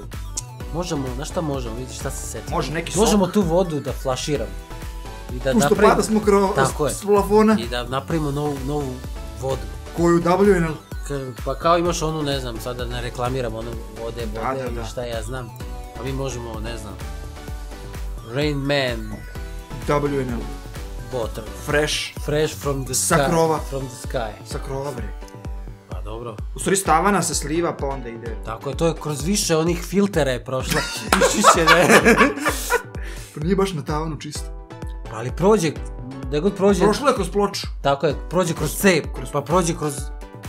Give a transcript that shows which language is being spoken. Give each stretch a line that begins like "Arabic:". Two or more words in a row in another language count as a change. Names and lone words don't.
Serbian: Možemo, znaš šta možemo, vidiš šta se seti. Može neki sok. Možemo tu vodu da flaširamo. Pušto pada smo kroz plafona. I da napravimo novu vodu. Koju WNL? Pa kao imaš onu, ne znam, sada ne reklamiram onu vode ili šta ja znam. Pa mi možemo, ne znam, Rain Man WNL
English: Water. Fresh from the sky.
Serbian: Sa krova.
English: From the sky.
Serbian: Sa krova, bre. Pa dobro. U stvari stavana se sliva pa onda ide. Tako je, to je kroz više onih filtera je prošla. Išićene. Pa nije baš na tavanu čisto. Pa ali prođe, da god prođe... Prošlo je kroz ploču. Tako je, prođe kroz cep, pa prođe kroz tavan.